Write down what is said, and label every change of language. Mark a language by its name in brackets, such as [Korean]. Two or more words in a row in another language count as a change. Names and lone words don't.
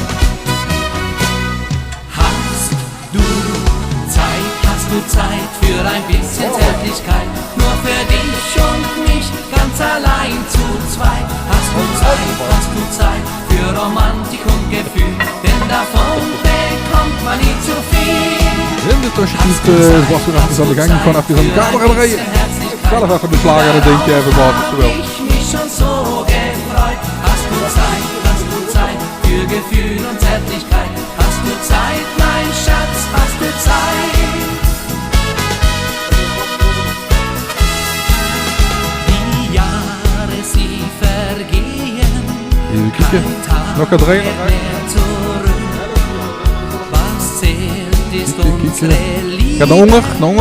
[German] Hast du Zeit für ein bisschen Zärtlichkeit? Nur für dich und mich, ganz allein zu zweit. Hast du Zeit für Romantik und Gefühl? Denn davon bekommt man nie zu viel. [Dutch] In de tussentijd was er even aan de gang, gewoon even aan de camera rijden. Zelf even de slager en het dingetje even wat als je wil. [German] Ich mich schon so gefreut. Hast du Zeit für Gefühl und Zärtlichkeit? Hast du Zeit, mein Schatz, hast du Zeit? [Dutch] Even kijken. Nog een draaien. Ga naar honger.